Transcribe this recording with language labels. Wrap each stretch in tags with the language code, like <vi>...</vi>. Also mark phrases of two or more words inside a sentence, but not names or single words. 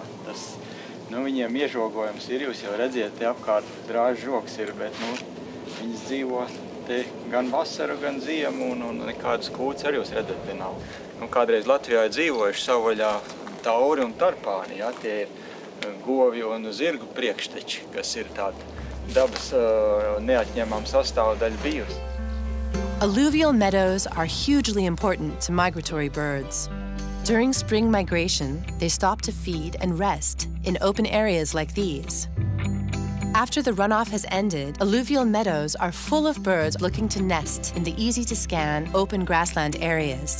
<lv>Tas, viņiem iežogojums ir, jūs jau redziet, te apkārt drāžu žoks ir, bet viņas dzīvo te gan vasaru, gan ziemu, un nekādas kūts arī jūs redzat te nav. Kādreiz Latvijā ir dzīvojuši savvaļā tauri un tarpāni, jā, tie ir govju un zirgu priekšteči, kas ir tāda dabas neatņemama sastāvdaļa bijusi.</lv> <en>Alluvial meadows are hugely important to migratory birds. During spring migration, they stop to feed and rest in open areas like these. After the runoff has ended, alluvial meadows are full of birds looking to nest in the easy-to-scan, open grassland areas.</en>